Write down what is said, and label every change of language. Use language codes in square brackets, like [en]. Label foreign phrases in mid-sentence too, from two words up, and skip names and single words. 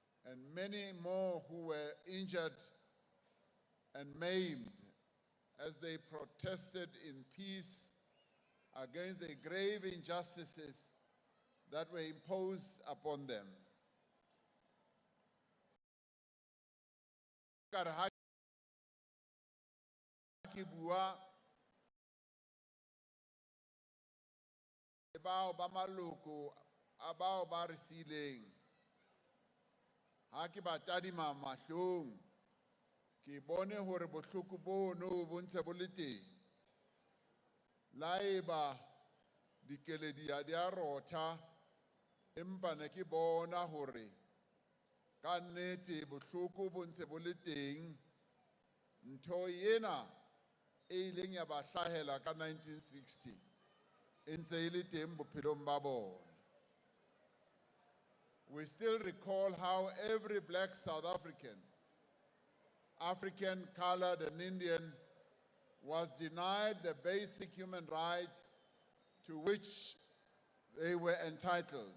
[en] and many more who were injured and maimed as they protested in peace against the grave injustices that were imposed upon them. [st] Bao ba maloko a bao ba re sileng ha ke ba tadima mahlong ke bone hore bohloko bono bo ntse bo le teng la eba dikeledi di a rotha empa ne ke bona hore ka nnete bohloko bo ntse bo le teng ntho ena e ileng ya ba hlahela ka 1960 [en] We still recall how every black South African, colored and Indian was denied the basic human rights to which they were entitled.